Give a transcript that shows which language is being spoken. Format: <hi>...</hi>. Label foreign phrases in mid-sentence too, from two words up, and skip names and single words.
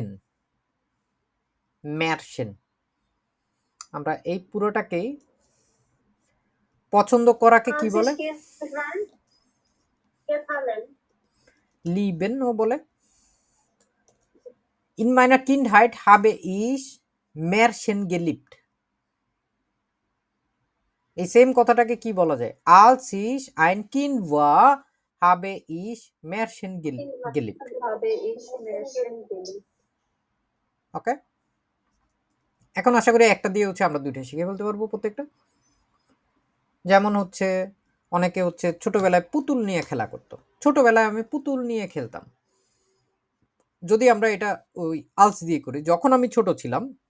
<bn>ম্যারসেন। আমরা এই পুরোটাকেই পছন্দ করাকে কি বলে? লিবেন ও বলে।</bn> <de>In meiner Kindheit habe ich Märchen geliebt.</de> <bn>এই সেম কথাটাকে কি বলা যায়?</bn> <de>als ich ein Kind war habe ich Märchen geliebt.</de> <bn>ওকে, এখন আশা করি একটা দিয়ে হচ্ছে আমরা দুইটা শিখে ফেলতে পারবো প্রত্যেকটা। যেমন হচ্ছে অনেকে হচ্ছে ছোটবেলায় পুতুল নিয়ে খেলা করতো। ছোটবেলায় আমি পুতুল নিয়ে খেলতাম। যদি আমরা এটা ওই আলস দিয়ে করি, যখন আমি ছোট ছিলাম,</bn>